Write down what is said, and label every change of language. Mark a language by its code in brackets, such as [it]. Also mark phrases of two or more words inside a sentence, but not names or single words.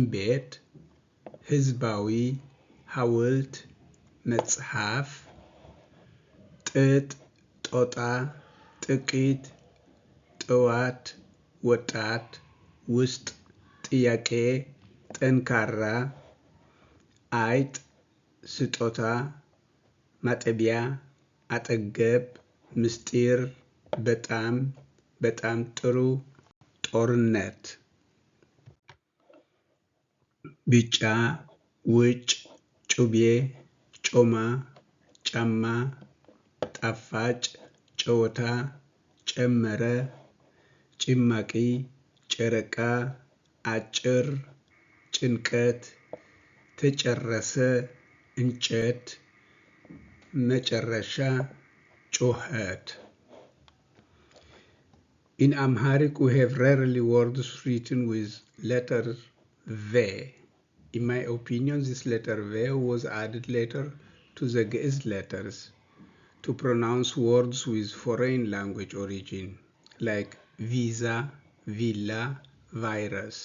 [am] Bet, Hizbawi, Hawult, Metzhaf, Tit, Tota, Tikit, Tawat, Watat, Wust, Tiyake, Tenkara, Ait, Sutota, Matebia, Ategeb, Mistir, Betam, Betam Turu, Tornet. Bicha, Witch, Chubye, Choma, Chamma, Tafach, Chota, ጨመረ፣ ጭማቂ፣ ጨረቃ፣ አጭር፣ ጭንቀት፣ ተጨረሰ፣ እንጨት፣ መጨረሻ፣ ጩኸት። [en] In Amharic, we have rarely words written with letter V. In my opinion, this letter V was added later to the Ge'ez letters to pronounce words with foreign language origin, like visa, villa, virus.